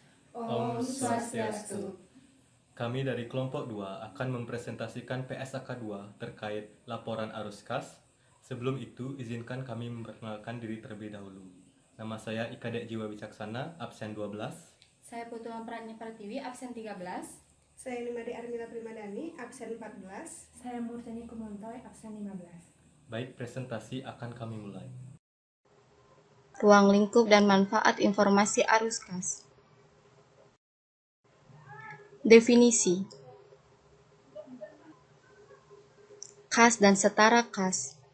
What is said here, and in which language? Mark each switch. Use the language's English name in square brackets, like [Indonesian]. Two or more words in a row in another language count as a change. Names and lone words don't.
[Indonesian] Om Swastiastu. Kami dari kelompok 2 akan mempresentasikan PSAK 2 terkait laporan arus kas. Sebelum itu, izinkan kami memperkenalkan diri terlebih dahulu. Nama saya Ika Dek Jiwa Wicaksana, absen 12. Saya Putu Pratnya Pertiwi, absen 13. Saya Nimade Armila Primadani, absen 14. Saya Murtani Kumontoy, absen 15. Baik, presentasi akan kami mulai. Ruang lingkup dan manfaat informasi arus kas. Definisi. Kas dan setara kas.